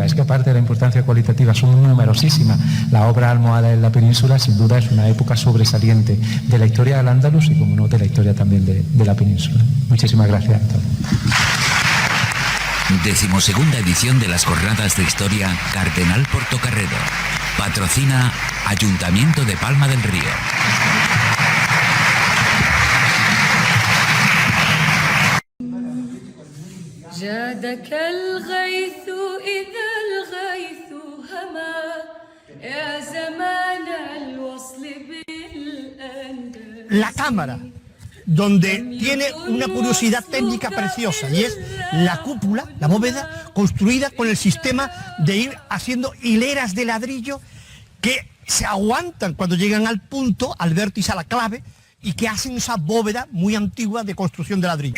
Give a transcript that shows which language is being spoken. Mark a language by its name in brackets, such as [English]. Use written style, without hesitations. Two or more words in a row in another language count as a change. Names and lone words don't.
[Spanish] Es que aparte de la importancia cualitativa son numerosísimas. La obra almohade en la península sin duda es una época sobresaliente de la historia del Andalus y, como no, de la historia también de la península. Muchísimas gracias a todos. 12ª edición de las Jornadas de Historia Cardenal Portocarrero. Patrocina Ayuntamiento de Palma del Río. [Arabic] جادك الغيث إذا الغيث هما يا زمان الوصل بالأندلس. [Spanish] La cámara, donde tiene una curiosidad técnica preciosa, y es la cúpula, la bóveda, construida con el sistema de ir haciendo hileras de ladrillo que se aguantan cuando llegan al punto, al vértice, a la clave, y que hacen esa bóveda muy antigua de construcción de ladrillo.